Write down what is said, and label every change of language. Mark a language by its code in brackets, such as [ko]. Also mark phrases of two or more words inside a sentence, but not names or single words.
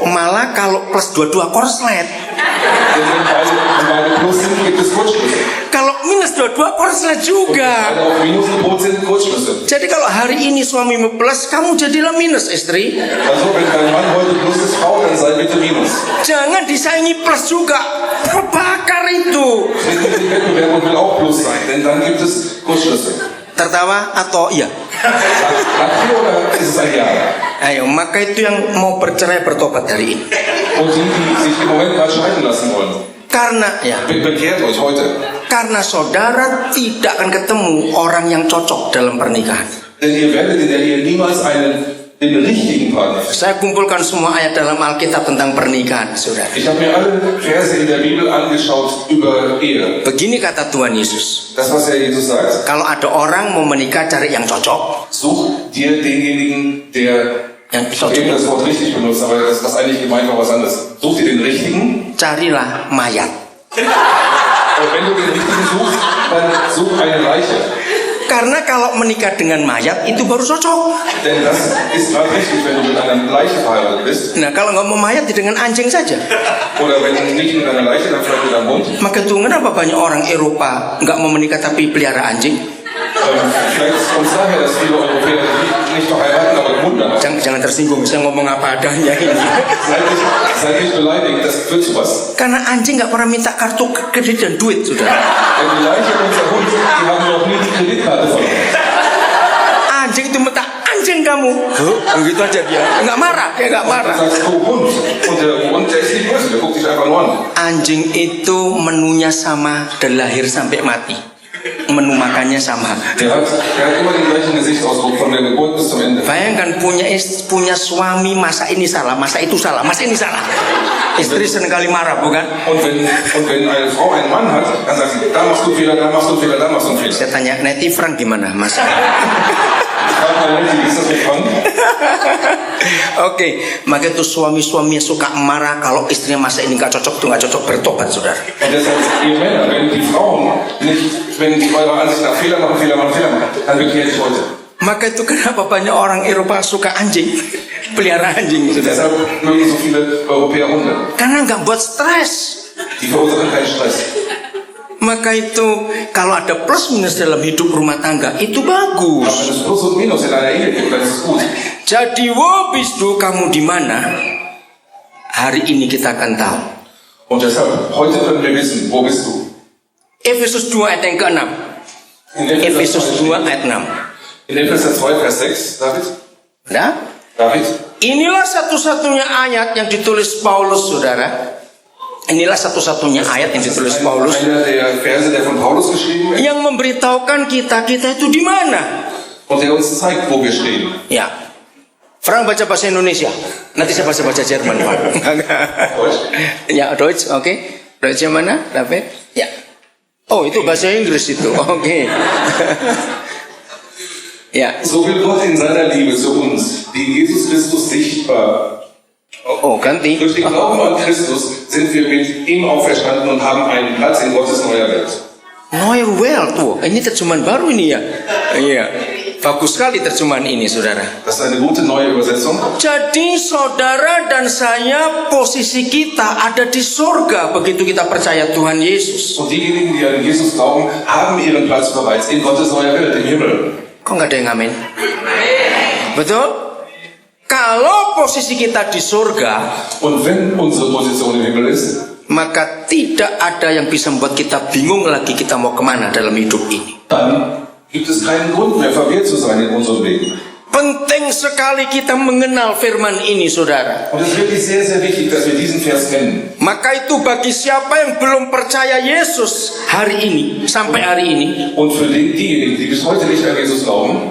[id] Malah kalau plus dua-dua korslet. [de] Denn wenn beide Plus sind, gibt es Kurzschlüsse. [id] Kalau minus dua-dua korslet juga. [de] Wenn auch Minus Gebot sind, Kurzschlüsse. [id] Jadi kalau hari ini suamimu plus, kamu jadilah minus, istri. [de] Also wenn dein Mann heute Plus ist, Frau, dann sei bitte Minus. [id] Jangan disaingi plus juga. Terbakar itu. [de] Wenn die Wettbewerb will auch Plus sein, denn dann gibt es Kurzschlüsse. [id] Tertawa atau iya? [de] Nach 4 oder ist es ein Jahr? [id] Ayo, maka itu yang mau bercerai bertobat hari ini. [de] Und die sich im Moment mal scheiden lassen wollen, [id] Karena ya, [de] bekehrt euch heute. [id] karena saudara tidak akan ketemu orang yang cocok dalam pernikahan. [de] Denn ihr werdet in der Ehe niemals den richtigen Partner finden. [id] Saya kumpulkan semua ayat dalam Alkitab tentang pernikahan, saudara. [de] Ich habe mir alle Verse in der Bibel angeschaut über Ehe. [id] Begini kata Tuhan Yesus, [de] Das, was Herr Jesus sagt, [id] kalau ada orang mau menikah cari yang cocok, [de] such dir denjenigen, der, [id] yang [de] ich habe eben [id] cocok, [de] das Wort richtig benutzt, aber das eigentlich gemeint war was anderes. Such dir den richtigen, [id] carilah mayat. [de] und wenn du den richtigen suchst, dann such eine Leiche. [id] Karena kalau menikah dengan mayat itu baru cocok. [de] Denn das ist gerade richtig, wenn du mit einer Leiche verheiratet bist. [id] Nah, kalau nggak mau mayat ya dengan anjing saja. [de] Oder wenn nicht mit einer Leiche, dann vielleicht mit einem Hund. [id] Maka tuh kenapa banyak orang Eropa nggak mau menikah tapi pelihara anjing? [de] Vielleicht kommt es daher, dass viele Europäer nicht verheiraten, aber einen Hund haben. [id] Jangan tersinggung, saya ngomong apa adanya ini. [de] Seid nicht beleidigt, das führt zu was. [id] Karena anjing nggak pernah minta kartu kredit dan duit, saudara. [de] Denn die Leiche und der Hund, die haben noch nie die Kreditkarte von uns. [id] Anjing itu minta anjing kamu. Begitu aja dia. Nggak marah, dia nggak [de] Du [id] marah. [de] sagst, oh Hund. Und der Hund, der ist nicht böse, der guckt dich einfach nur an. [id] Anjing itu menunya sama dari lahir sampai mati. Menu makannya sama. [de] Der hat immer den gleichen Gesichtsausdruck von der Geburt bis zum Ende. [id] Bayangkan punya suami, masa ini salah, masa itu salah, masa ini salah. Istri seringkali marah, bukan? [de] Und wenn eine Frau einen Mann hat, dann sagt sie, da machst du Fehler, da machst du Fehler, da machst du Fehler. [id] Saya tanya, Neti Frank gimana, Mas? [de] Frag mal, wie ist das mit Frank? [id] Oke, maka itu suami-suami yang suka marah kalau istrinya masa ini nggak cocok, tuh nggak cocok, bertobat, saudara. [de] Und deshalb, ihr Männer, wenn die Frauen nicht, wenn die eurer Ansicht nach Fehler machen, dann bekehrt euch heute. [id] Maka itu kenapa banyak orang Eropa suka anjing, pelihara anjing, saudara. [de] Deshalb mögen so viele Europäer Hunde. [id] Karena nggak buat stres. [de] Die verursachen keinen Stress. [id] Maka itu kalau ada plus minus dalam hidup rumah tangga itu [de] Aber [id] bagus. [de] wenn es Plus und Minus in einer Ehe gibt, dann ist es gut. [id] Jadi [de] wobis du [id] kamu di mana? Hari ini kita akan tahu. [de] Und deshalb, heute können wir wissen, wo bist du? [id] Efesus 2 ayat yang ke-6. [de] In [id] Efesus 2 ayat 6. [de] In Epheser 2, Vers 6, David? [id] Nah, David? inilah satu-satunya ayat yang ditulis Paulus, saudara. Inilah satu-satunya ayat yang ditulis Paulus [de] Einer der Verse, der von Paulus geschrieben ist [id] yang memberitahukan kita itu di mana. [de] und der uns zeigt, wo wir stehen. [id] Ya, Frank baca bahasa Indonesia. Nanti saya bahasa Jerman, Pak. [de] Deutsch? [id] Ya, Deutsch, oke. Deutsch yang mana, David? Ya. Oh, itu bahasa Inggris itu. Oke. Ya. [de] So will Gott in seiner Liebe zu uns, die in Jesus Christus sichtbar. [id] Oh, ganti. [de] Durch den Glauben an Christus sind wir mit ihm auferstanden und haben einen Platz in Gottes neuer Welt. Neue Welt, [id] tuh. Ini terjemahan baru ini ya. Iya. Bagus sekali terjemahan ini, saudara. [de] Das ist eine gute neue Übersetzung. [id] Jadi saudara dan saya posisi kita ada di surga begitu kita percaya Tuhan Yesus. [de] Und diejenigen, die an Jesus glauben, haben ihren Platz bereits in Gottes neuer Welt, im Himmel. [id] Kok nggak ada yang ngamen? Betul? Kalau posisi kita di surga, [de] Und wenn unsere Position im Himmel ist, [id] maka tidak ada yang bisa membuat kita bingung lagi kita mau kemana dalam hidup ini. [de] dann gibt es keinen Grund mehr, verwirrt zu sein in unserem Leben. [id] Penting sekali kita mengenal firman ini, saudara. [de] Und es ist wirklich sehr, sehr wichtig, dass wir diesen Vers kennen. [id] Maka itu bagi siapa yang belum percaya Yesus hari ini, sampai hari ini, [de] Und für diejenigen, die bis heute nicht an Jesus glauben,